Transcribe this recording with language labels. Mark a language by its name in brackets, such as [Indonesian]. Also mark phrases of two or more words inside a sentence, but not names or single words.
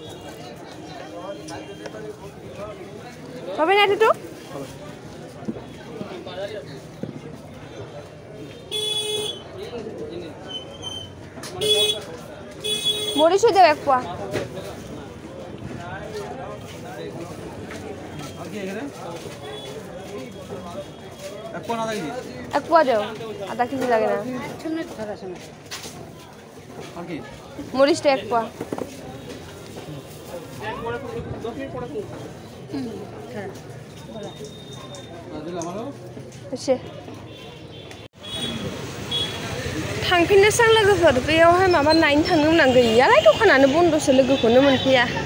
[Bangla] হবে না একটু মরিচ দেও এক পোয়া এক পোয়া দেও আধা কেজি লাগে না মরিচটা এক পোয়া [Bodo] थांफिननोसै आं लोगोफोर बेयावहाय माबा नायनो थांनो गोनां गैयालाय दखानानो बन्दसो लोगोखौनो मोनफैया